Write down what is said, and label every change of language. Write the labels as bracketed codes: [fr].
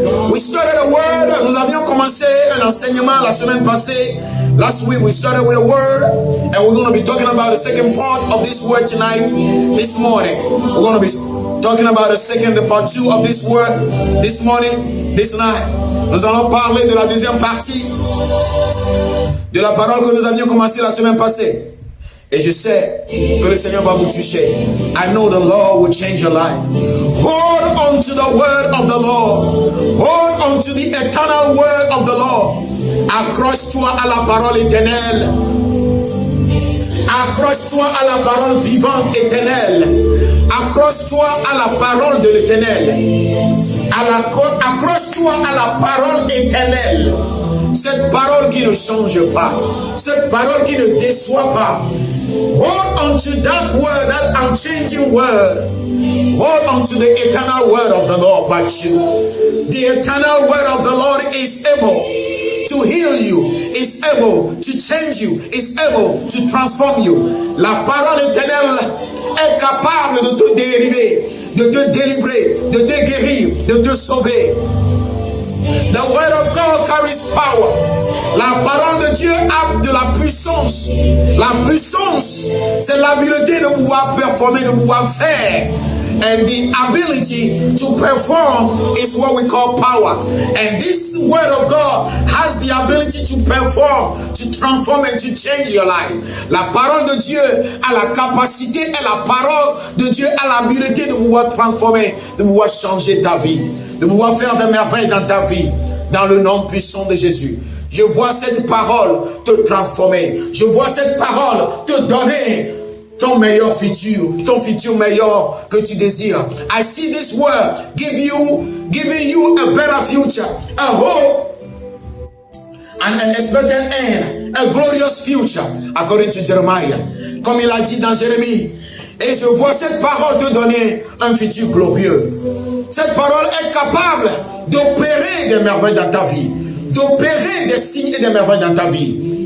[en] We started a word. [fr] Nous avions commencé un enseignement la semaine passée. [en] Last week we started with a word, and we're going to be talking about the second part of this word tonight, this morning. We're going to be talking about the part 2 of this word this morning, this night. [fr] Nous allons parler de la deuxième partie de la parole que nous avions commencé la semaine passée. Et je sais que le Seigneur va vous toucher. [en] I know the Lord will change your life. Hold on to the word of the Lord. Hold on to the eternal word of the Lord. [fr] Accroche-toi à la parole éternelle. Accroche-toi à la parole vivante éternelle. Accroche-toi à la parole de l'éternel. Accroche-toi à la parole éternelle. Cette parole qui ne change pas. Cette parole qui ne déçoit pas. [en] Hold on to that word, that unchanging word. Hold on to the eternal word of the Lord by you. The eternal word of the Lord is able to heal you, is able to change you, is able to transform you. [fr] La parole éternelle est capable de te dériver, de te délivrer, de te guérir, de te sauver. [en] The word of God carries power. [fr] La parole de Dieu a de la puissance. La puissance, c'est l'habileté de pouvoir performer, de pouvoir faire. [en] And the ability to perform is what we call power. And this word of God has the ability to perform, to transform and to change your life. [fr] La parole de Dieu a la capacité et la parole de Dieu a l'habilité de pouvoir transformer, de pouvoir changer ta vie, de pouvoir faire des merveilles dans ta vie, dans le nom puissant de Jésus. Je vois cette parole te transformer. Je vois cette parole te donner ton meilleur futur, ton futur meilleur que tu désires. [en] I see this word giving you a better future, a hope, and an expected end, a glorious future, according to Jeremiah. [fr] Comme il a dit dans Jérémie. Et je vois cette parole te donner un futur glorieux. Cette parole est capable d'opérer des merveilles dans ta vie, d'opérer des signes et des merveilles dans ta vie.